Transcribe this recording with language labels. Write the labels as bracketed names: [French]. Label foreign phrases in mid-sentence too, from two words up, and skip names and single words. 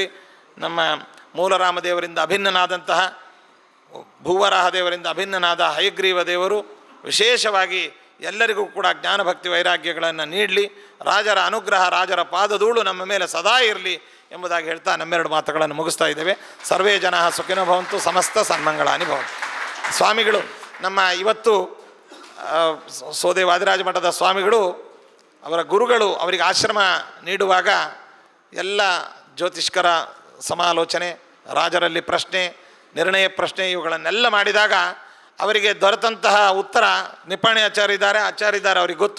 [Kannada] ನಮ್ಮ ಮೂಲರಾಮದೇವರಿಂದ ಅಭಿನ್ನನಾದಂತಹ, ಭೂವರಾಹದೇವರಿಂದ ಅಭಿನ್ನನಾದ ಹಯಗ್ರೀವ ದೇವರು ವಿಶೇಷವಾಗಿ ಎಲ್ಲರಿಗೂ ಕೂಡ ಜ್ಞಾನಭಕ್ತಿ ವೈರಾಗ್ಯಗಳನ್ನು ನೀಡಲಿ. ರಾಜರ ಅನುಗ್ರಹ, ರಾಜರ ಪಾದಧೂಳು ನಮ್ಮ ಮೇಲೆ ಸದಾ ಇರಲಿ ಎಂಬುದಾಗಿ ಹೇಳ್ತಾ ನಮ್ಮೆರಡು ಮಾತುಗಳನ್ನು ಮುಗಿಸ್ತಾ ಇದ್ದೇವೆ. [Sanskrit] ಸರ್ವೇ ಜನ ಸುಖಿನೋ ಭವಂತು, ಸಮಸ್ತ ಸನ್ಮಂಗಳಾನಿ ಭವಂತು. [Kannada] ಸ್ವಾಮಿಗಳು ನಮ್ಮ ಇವತ್ತು ಸೋದೆ ವಾದಿರಾಜ ಮಠದ ಸ್ವಾಮಿಗಳು ಅವರ ಗುರುಗಳು ಅವರಿಗೆ ಆಶ್ರಮ ನೀಡುವಾಗ ಎಲ್ಲ ಜ್ಯೋತಿಷ್ಕರ ಸಮಾಲೋಚನೆ, ರಾಜರಲ್ಲಿ ಪ್ರಶ್ನೆ, ನಿರ್ಣಯ ಪ್ರಶ್ನೆ ಇವುಗಳನ್ನೆಲ್ಲ ಮಾಡಿದಾಗ ಅವರಿಗೆ ದೊರೆತಂತಹ ಉತ್ತರ, ನಿಪ್ಪಾಣಿ ಆಚಾರ್ಯ ಇದ್ದಾರೆ ಅವರಿಗೆ ಗೊತ್ತು.